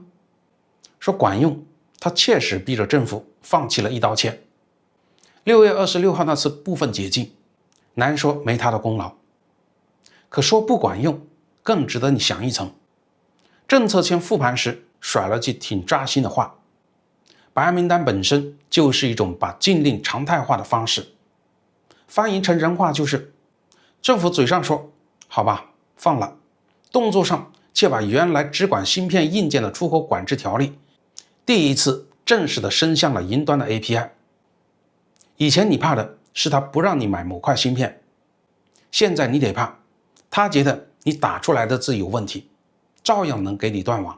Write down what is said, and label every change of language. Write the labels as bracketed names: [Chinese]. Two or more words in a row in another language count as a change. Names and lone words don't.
[Chinese] 說管用，它確實逼着政府放棄了一刀切。6月26號那次部分解禁，難說沒他的功勞。可說不管用，更值得你想一層。政策圈復盤時甩了句挺扎心的話：白名單本身就是一種把禁令常態化的方式。翻譯成人話就是，政府嘴上說好吧放了，動作上卻把原來只管芯片硬件的出口管制條例第一次正式的伸向了雲端的 API。以前你怕的是他不讓你買某塊芯片，現在你得怕他覺得你打出来的字有問題，照樣能給你斷网。